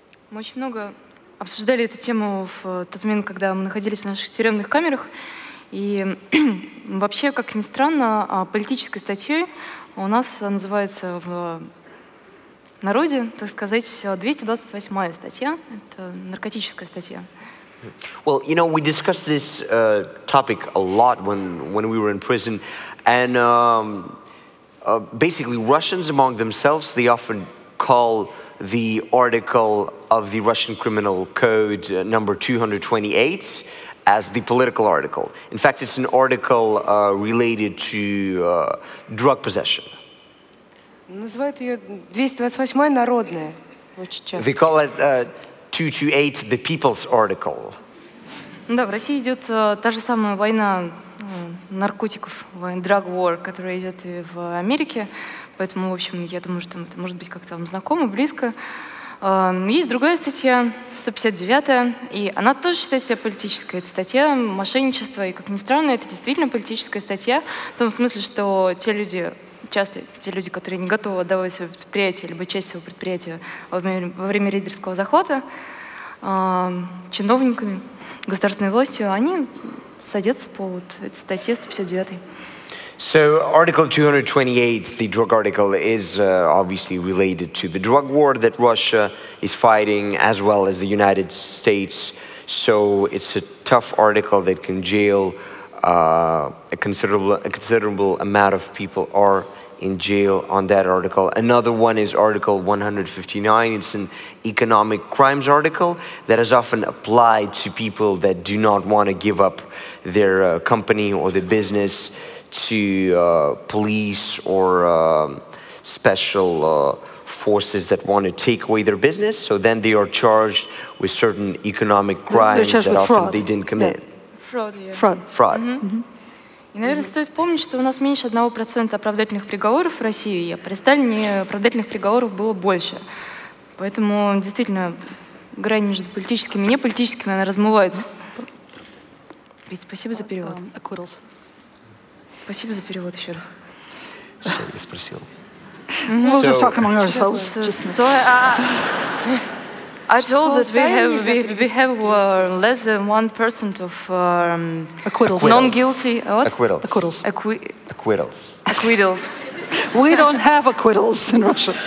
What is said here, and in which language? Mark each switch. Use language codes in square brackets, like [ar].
[ru] Мы очень много обсуждали эту тему в тот момент, когда мы находились в наших тюремных камерах. И вообще, как ни странно, политической статьей у нас называется в народе, так сказать, 228-я статья. Это наркотическая статья. [en] Well, you know, we discussed this topic a lot when we were in prison, and basically Russians among themselves, they often call the article of the Russian Criminal Code number 228 as the political article. In fact, it's an article related to drug possession. [ru] Называют ее 228-я народная очень часто. [en] They call it 228, the people's article. [ru] Да, в России идет та же самая война наркотиков, [en] drug war, [ru] которая идет и в Америке. Поэтому, в общем, я думаю, что это может быть как-то вам знакомо, близко. Есть другая статья, 159-я, и она тоже считает себя политической. Это статья мошенничества, и, как ни странно, это действительно политическая статья, в том смысле, что часто те люди, которые не готовы отдавать свое предприятие, либо часть своего предприятия во время рейдерского захвата, чиновниками, государственной властью, они садятся по этой статье 159-й. [en] So Article 228, the drug article, is obviously related to the drug war that Russia is fighting, as well as the United States. So it's a tough article that can jail a considerable amount of people are in jail on that article. Another one is Article 159. It's an economic crimes article that is often applied to people that do not want to give up their company or their business to police or special forces that want to take away their business. So then they are charged with certain economic crimes that often they didn't commit. Fraud, yeah. Fraud. Fraud. Mm-hmm. [ru] И, наверное, стоит помнить, что у нас меньше 1% оправдательных приговоров в России, а при Сталине оправдательных приговоров было больше. Поэтому, действительно, грань между политическими и неполитическими, она размывается. Вить, спасибо за перевод. [en] Acquittals. [ru] Спасибо за перевод еще раз. Что я спросил? [en] We'll just talk among ourselves. So, I told that we have less than 1% of Acquittals. non-guilty Acquittals. Acquittals. acquittals. We don't have acquittals in Russia.